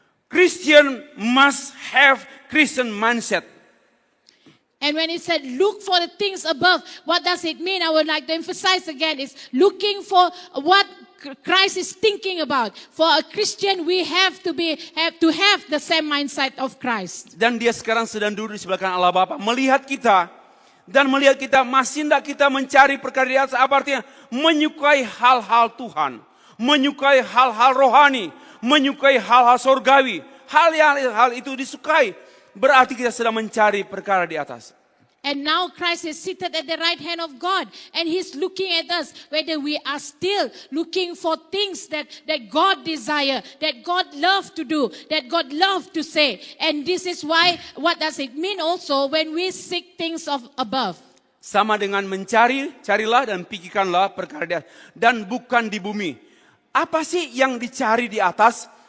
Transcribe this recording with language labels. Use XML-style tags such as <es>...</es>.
<en>Christian must have Christian mindset. And when it said, look for the things above, what does it mean? I would like to emphasize again, is looking for what Christ is thinking about. For a Christian, we have to have the same mindset of Christ.</en> <id>Dan dia sekarang sedang duduk di sebelah kanan Allah Bapa, melihat kita dan melihat kita masih tidak kita mencari perkara di atas. Apa artinya? Menyukai hal-hal Tuhan, menyukai hal-hal rohani, menyukai hal-hal surgawi. Hal itu disukai. Berarti kita sedang mencari perkara di atas.</id> <en>And now Christ is seated at the right hand of God. And He's looking at us, whether we are still looking for things that God desire, that God love to do, that God love to say. And this is why, what does it mean also when we seek things of above?</en> <id>Sama dengan mencari, carilah dan pikirkanlah perkara di atas. Dan bukan di bumi. Apa sih yang dicari di atas?</id>